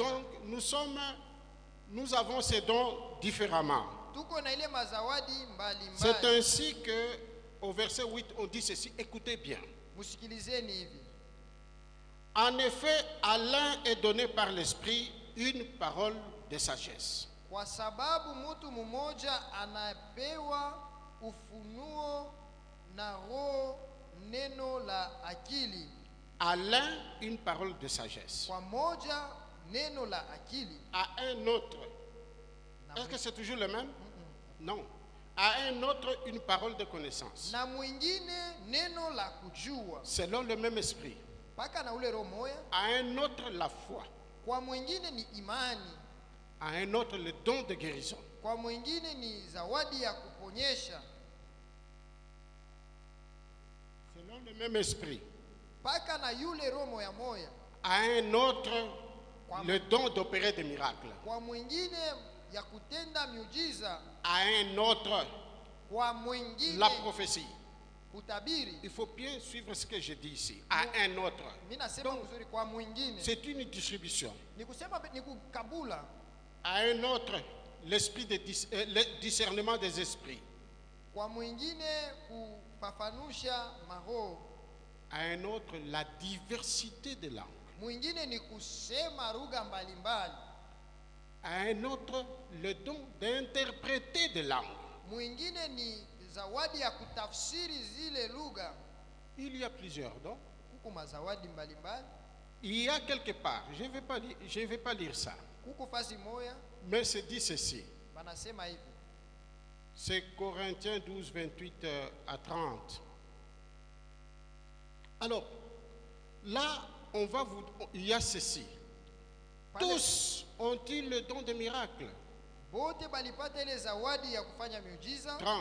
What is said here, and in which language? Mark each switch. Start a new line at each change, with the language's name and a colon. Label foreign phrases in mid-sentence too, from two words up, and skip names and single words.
French: Donc nous avons ces dons différemment. C'est ainsi que au verset 8 on dit ceci, écoutez bien. En effet, à l'un est donné par l'esprit une parole de sagesse.
Swahili: Kwa sababu mtu mmoja anapewa ufunuo na roho neno la akili.
French: À l'un une parole de sagesse.
Swahili: Kwa moja neno la akili.
French: À un autre. Est-ce que c'est toujours le même? Non. À un autre une parole de connaissance.
Swahili: Na mwingine neno la kujua.
French: Selon le même esprit.
Swahili: Paka na ule roho moja.
French: À un autre la foi.
Swahili: Kwa mwingine ni imani.
French: À un autre le don de guérison.
Swahili: Kwa mwingine ni zawadi ya kuponyesha.
French: Selon le même esprit.
Swahili: Paka na yule roho moya moya.
French: À un autre le don d'opérer des miracles.
Swahili: Kwa mwingine ya kutenda miujiza.
French: À un autre
Swahili: kwa mwingine
French: la prophétie.
Swahili: Kutabiri.
French: Il faut bien suivre ce que je dis ici. À un autre. Donc, c'est une distribution.
Swahili: Ni kusema ni kukabula.
French: À un autre, l'esprit de le discernement des esprits.
Swahili: Kwa mwingine kufafanusha maroho.
French: À un autre, la diversité des langues.
Swahili: Mwingine ni kusema lugha mbalimbali.
French: À un autre, le don d'interpréter des langues.
Swahili: Mwingine ni zawadi ya kutafsiri zile lugha.
French: Il y a plusieurs dons.
Swahili: Kuko mazawadi mbalimbali.
French: Il y a quelque part, je ne vais pas lire ça.
Swahili: Kuko fasi moya.
French: Mais c'est dit ceci.
Swahili: Banasema hivi.
French: C'est Corinthiens 12, 28 à 30. Alors, là, il y a ceci. Tous ont-ils le don de miracle? 30.